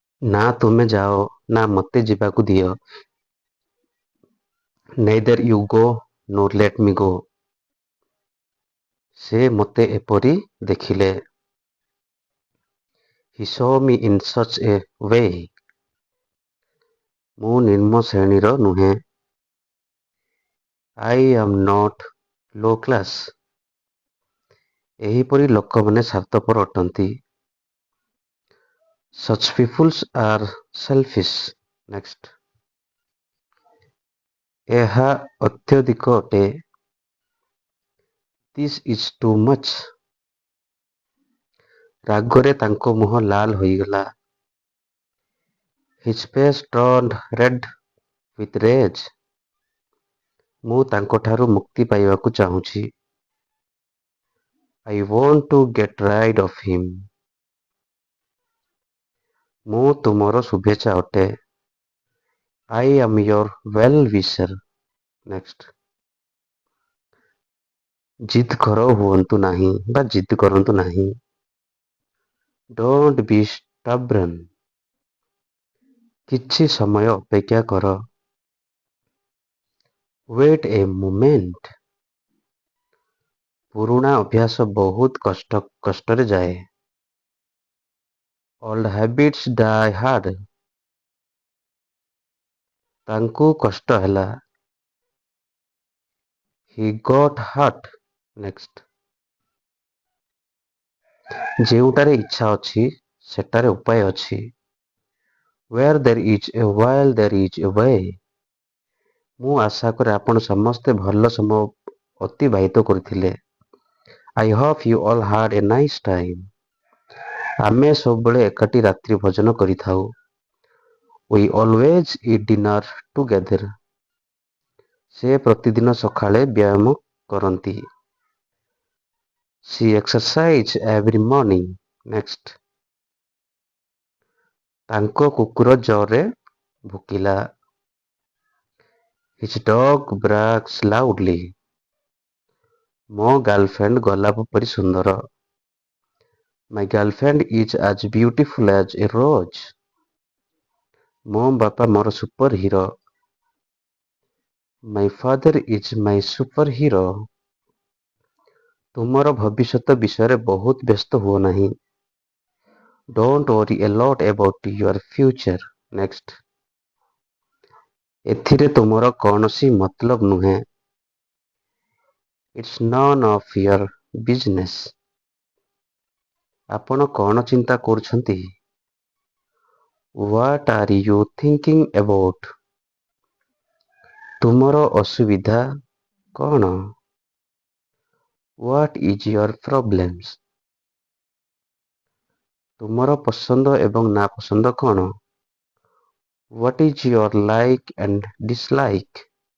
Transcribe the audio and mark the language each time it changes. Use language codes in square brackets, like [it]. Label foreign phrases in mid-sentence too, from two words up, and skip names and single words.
[or] ନା ତୁମେ ଯାଅ, ନା ମୋତେ ଯିବାକୁ ଦିଅ। [en] Neither you go nor let me go. [or] ସେ ମୋତେ ଏପରି ଦେଖିଲେ। [en] He saw me in such a way. [or] ମୁଁ ନିମ୍ନ ଶ୍ରେଣୀର ନୁହେଁ। [en] I am not low class. [or] ଏହିପରି ଲୋକମାନେ ସ୍ୱାର୍ଥପର ଅଟନ୍ତି। [en] Such people are selfish. Next. [or] ଏହା ଅତ୍ୟଧିକ ଅଟେ। [en] This is too much. [or] ରାଗରେ ତାଙ୍କ ମୁହଁ ଲାଲ ହୋଇଗଲା। [en] His face turned red with rage. [or] ମୁଁ ତାଙ୍କଠାରୁ ମୁକ୍ତି ପାଇବାକୁ ଚାହୁଁଛି। [en] I want to get rid of him. [or] ମୁଁ ତୁମର ଶୁଭେଚ୍ଛା ଅଟେ। [en] I am your well-wisher. Next. [or] ଜିଦ୍ ହୁଅନ୍ତୁ ନାହିଁ ବା ଜିଦ୍ କରନ୍ତୁ ନାହିଁ। [en] Don't be stubborn. [or] କିଛି ସମୟ ଅପେକ୍ଷା କର। [en] Wait a moment. [or] ପୁରୁଣା ଅଭ୍ୟାସ ବହୁତ କଷ୍ଟରେ ଯାଏ। [en] Old habits die hard. [or] ତାଙ୍କୁ କଷ୍ଟ ହେଲା। [en] He got hurt. Next. [or] ଯେଉଁଠାରେ ଇଚ୍ଛା ଅଛି ସେଠାରେ ଉପାୟ ଅଛି। [en] Where there is a will there is a way. [or] ମୁଁ ଆଶା କରେ ଆପଣ ସମସ୍ତେ ଭଲ ସମୟ ଅତିବାହିତ କରିଥିଲେ। [en] I hope you all had a nice time. [or] ଆମେ ସବୁବେଳେ ଏକାଠି ରାତ୍ରି ଭୋଜନ କରିଥାଉ। [en] We always eat dinner together. [or] ସେ ପ୍ରତିଦିନ ସକାଳେ ବ୍ୟାୟାମ କରନ୍ତି। [en] She exercises every morning. Next. [or] ତାଙ୍କ କୁକୁର ଜୋରରେ ଭୁକିଲା। [en] His dog barks loudly. [or] ମୋ ଗାର୍ଲଫ୍ରେଣ୍ଡ ଗୋଲାପ ପରି ସୁନ୍ଦର। [en] My girlfriend is as beautiful as a rose. [or] ମୋ ବାପା ମୋର ସୁପର ହିରୋ। [en] My father is my superhero. [or] ତୁମର ଭବିଷ୍ୟତ ବିଷୟରେ ବହୁତ ବ୍ୟସ୍ତ ହୁଅ ନାହିଁ। [en] Don't worry a lot about your future. Next. [or] ଏଥିରେ ତୁମର କୌଣସି ମତଲବ ନୁହେଁ। [en] It's none of your business. [or] ଆପଣ କଣ ଚିନ୍ତା କରୁଛନ୍ତି? [en] What are you thinking about? [or] ତୁମର ଅସୁବିଧା କଣ? [en] What is your problems? [or] ତୁମର ପସନ୍ଦ ଏବଂ ନାପସନ୍ଦ କଣ? [en] What is your like and dislike?